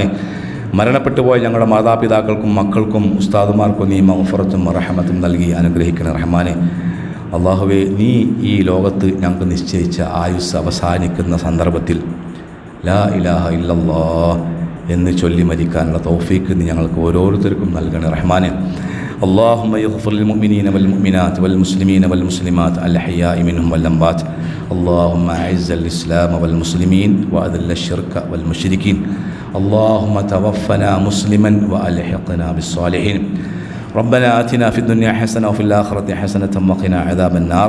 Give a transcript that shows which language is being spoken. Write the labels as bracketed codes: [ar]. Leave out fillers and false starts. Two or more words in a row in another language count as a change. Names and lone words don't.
[ml] മരണപ്പെട്ടു പോയ ഞങ്ങളുടെ മാതാപിതാക്കൾക്കും മക്കൾക്കും ഉസ്താദുമാർക്കും നീ മഗ്ഫിറത്തും റഹ്മത്തും നൽകി അനുഗ്രഹിക്കണേ റഹ്മാനെ. അള്ളാഹുവേ, നീ ഈ ലോകത്ത് ഞങ്ങൾക്ക് നിശ്ചയിച്ച ആയുസ് അവസാനിക്കുന്ന സന്ദർഭത്തിൽ [ar] لا إله إلا الله [ml] എന്ന് ചൊല്ലി മരിക്കാനുള്ള തൗഫീക്ക് നീ ഞങ്ങൾക്ക് ഓരോരുത്തർക്കും നൽകണേ റഹ്മാനെ. [ar] اللهم يغفر للمؤمنين والمؤمنات والمسلمين والمسلمات الأحياء منهم والأموات. اللهم أعز الإسلام والمسلمين وأذل الشرك والمشركين. اللهم توفنا مسلما وألحقنا بالصالحين. ربنا آتنا في الدنيا حسنة وفي الآخرة حسنة وقنا عذاب النار.